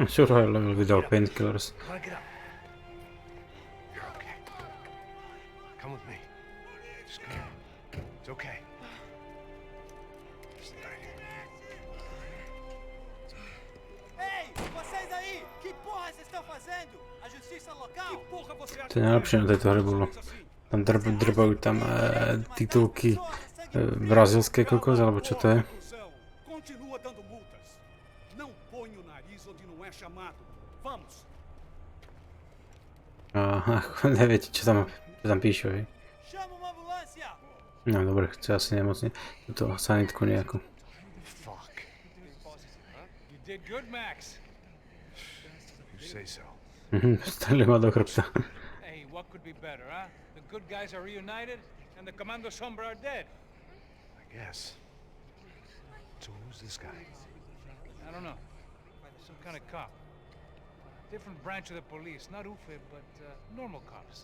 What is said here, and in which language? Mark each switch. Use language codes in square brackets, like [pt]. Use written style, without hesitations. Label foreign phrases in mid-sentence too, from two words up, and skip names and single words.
[en] Surhailla without painkillers. Wanna get up? You're okay. Come with me. Just come here. It's okay. Stay right here. [pt] Ei, vocês aí! Que porra vocês estão fazendo? A justiça local? Que porra você acha [sk] To je najlepšie na tejto hre bolo. Tam drbajú tam titulky brazilské kokos, alebo čo to je? [pt] Continua dando multas. Não põe o nariz onde não é chamado. Vamos. [sk] Aha, neviete, čo tam píšu, hej. [pt] Chama uma ambulância! [sk] No dobre, chce asi nemocne. Túto sanitku nejakú. [en] Fuck. You did good, Max. You say so. [sk] Strelili ma do chrbta. [en] Hey, what could be better, huh? The good guys are reunited, and the Commando Sombra are dead. I guess. So who's this guy? I don't know. Some kind of cop. Different branch of the police. Not UFE, but normal cops.